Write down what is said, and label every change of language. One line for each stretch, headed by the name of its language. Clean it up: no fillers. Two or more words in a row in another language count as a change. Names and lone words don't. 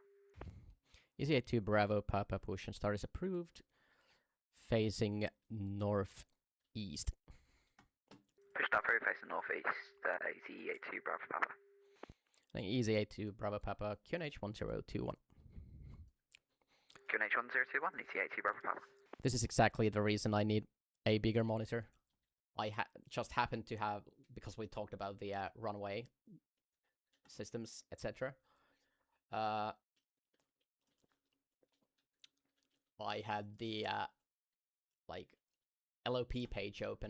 English: EZA2 Bravo Papa push and start is approved. Facing northeast. Push start through facing northeast. EZA2 Bravo Papa. EZA2 Bravo Papa QNH 1021. QNH 1021, EZA2 Bravo Papa. This is exactly the reason I need a bigger monitor. I just happen to have, because we talked about the runway systems, etc. I had the like LOP page open.